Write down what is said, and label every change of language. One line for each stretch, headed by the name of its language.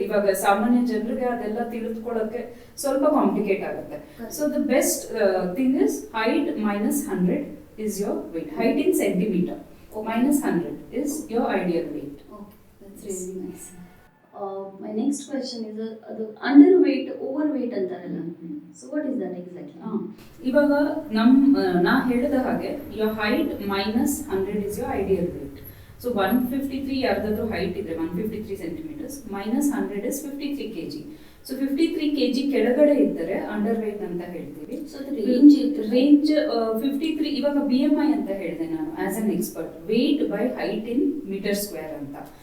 Kannada: ಇವಾಗ ಸಾಮಾನ್ಯ ಜನರಿಗೆ ಅದೆಲ್ಲ ತಿಳಿದುಕೊಳ್ಳೋಕೆ ಸ್ವಲ್ಪ ಕಾಂಪ್ಲಿಕೇಟ್ ಆಗುತ್ತೆ.
English: So the best thing is height -100 is your weight. Height in centimeter -100 is your ideal weight. Okay, that's really nice. My next question is ಅದು under weight, over weight ಅಂತಾರಲ್ಲ, so what is that exactly?
Kannada: ಇವಾಗ ನಾ ಹೇಳಿದ ಹಾಗೆ
English: your height -100 is your ideal weight. ಸೊ 153
Kannada: ಯಾರ್ದಾದ್ರೂ height ಇದ್ರೆ
English: 153 centimetres -100 is 53 kg.
Kannada: So 53 kg ಕೆಳಗಡೆ ಇದ್ದರೆ under wait ಅಂತ ಹೇಳ್ತೀವಿ.
English: So range 53.
Kannada: ಇವಾಗ BMI ಅಂತ ಹೇಳಿದೆ ನಾನು as an expert, wait by height in metre square ಅಂತ.